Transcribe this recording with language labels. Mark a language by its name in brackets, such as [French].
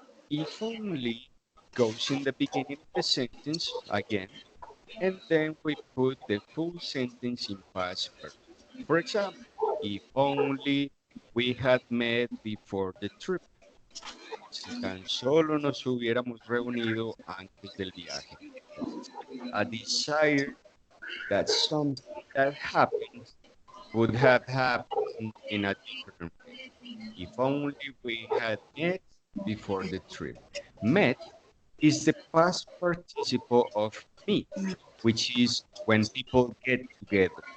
[English] If only goes in the beginning of the sentence again, and then we put the full sentence in past perfect. For example, if only we had met before the trip. [Spanish] Si tan solo nos hubiéramos reunido antes del viaje. [English] A desire that something that happened would have happened in a different way. If only we had met before the trip. Met is the past participle of meet, which is when people get together.